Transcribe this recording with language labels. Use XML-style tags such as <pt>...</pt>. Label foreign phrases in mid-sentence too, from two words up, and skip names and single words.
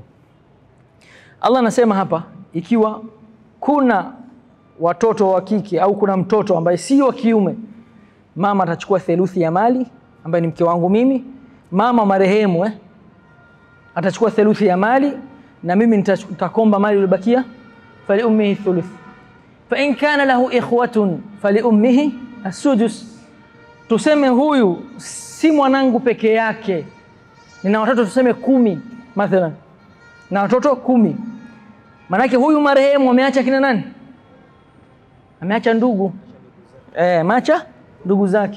<sw>Allah anasema hapa, ikiwa kuna watoto wa kike au kuna mtoto ambaye si wa kiume, mama atachukua theluthi ya mali, ambaye ni mke wangu mimi. Mama marehemu atachukua theluthi ya mali, na mimi nitakomba mali iliyobakia,</sw> <ar>فلأمه الثلث. فإن كان له إخوة فلأمه السدس.</ar> <sw>Tuseme huyu si mwanangu peke yake, nina watoto tuseme 10 mathalan, na watoto 10. Manake huyu marehemu ameacha kina nani? Ameacha ndugu. Ameacha ndugu zake.</sw>